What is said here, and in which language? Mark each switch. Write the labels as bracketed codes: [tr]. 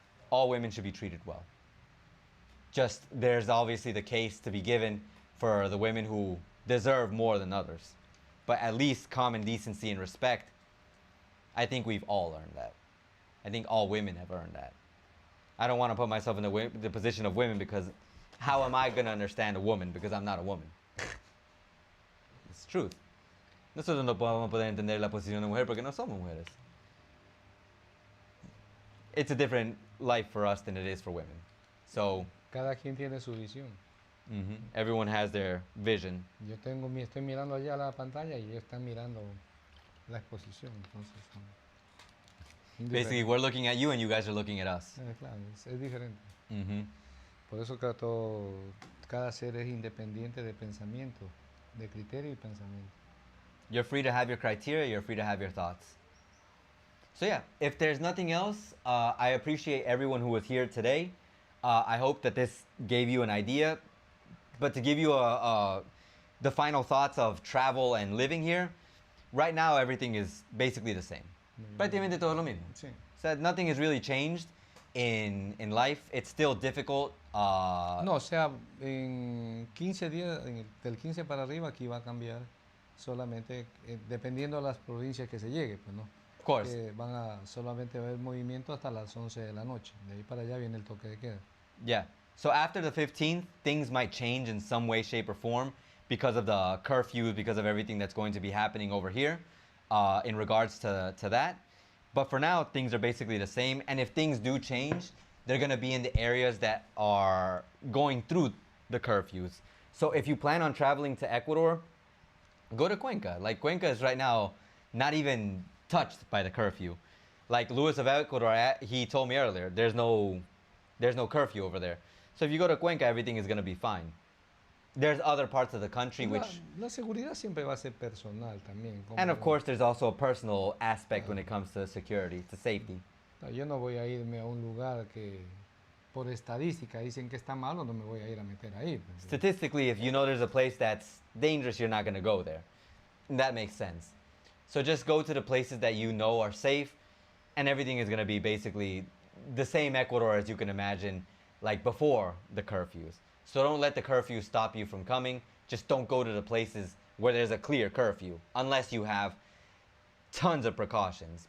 [en] All women should be treated well. Just there's obviously the case to be given for the women who deserve more than others. But at least common decency and respect, I think we've all earned that. I think all women have earned that. I don't want to put myself in the position of women, because how am I going to understand a woman, because I'm not a woman? It's truth. [es] Nosotros no podemos poder entender la posición de mujer porque no somos mujeres. [en] It's a different life for us than it is for women. So [es] Cada quien tiene su visión. [en] everyone has their vision. [es] Estoy mirando allá la pantalla y ellos están mirando la exposición. Entonces, [en] Basically, we're looking at you and you guys are looking at us. [es] Claro, es diferente. Mhm. Por eso cada ser es independiente de pensamiento, de criterio y pensamiento. [en] You're free to have your criteria, you're free to have your thoughts. So yeah, if there's nothing else, I appreciate everyone who was here today. I hope that this gave you an idea. But to give you the final thoughts of travel and living here, right now everything is basically the same. [es] Prácticamente todo lo mismo. Sí. [en] So nothing has really changed in life. It's still difficult. [es] No, o sea, en 15 días, del 15 para arriba aquí va a cambiar solamente dependiendo de las provincias que se llegue, pues no. [en] Of course. [es] Que van a solamente haber movimiento hasta las 11 de la noche. De ahí para allá viene el toque de queda. [en] Yeah. So after the 15th, things might change in some way, shape, or form because of the curfews, because of everything that's going to be happening over here in regards to that. But for now, things are basically the same. And if things do change, they're going to be in the areas that are going through the curfews. So if you plan on traveling to Ecuador, go to Cuenca. Like, Cuenca is right now not even touched by the curfew. Like Luis of Ecuador, he told me earlier, there's no curfew over there. So if you go to Cuenca, everything is going to be fine. There's other parts of the country which... [es] La seguridad siempre va a ser personal también. [en] And of course, there's also a personal aspect when it comes to security, to safety. [es] Yo no voy a irme a un lugar que por estadística dicen que está malo, no me voy a ir a meter ahí. [en] Statistically, if you know there's a place that's dangerous, you're not going to go there. And that makes sense. So just go to the places that you know are safe, and everything is going to be basically the same Ecuador as you can imagine, like before the curfews. So don't let the curfew stop you from coming. Just don't go to the places where there's a clear curfew, unless you have tons of precautions.